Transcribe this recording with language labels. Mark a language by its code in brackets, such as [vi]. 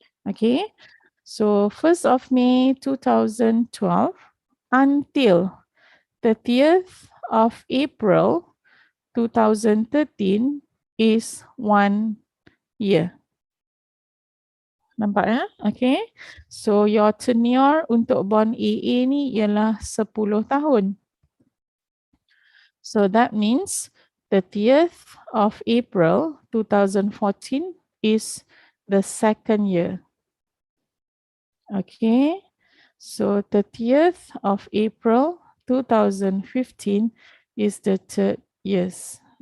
[en] Okay, so 1st of May 2012 until 30th of April 2013 is 1 year. [ms] Nampak ya? Okay. [en] So your tenure [ms] untuk bond AA ni ialah 10 tahun. [en] So that means 30th of April 2014 is the second year. Okay. So 30th of April 2015 is the third years.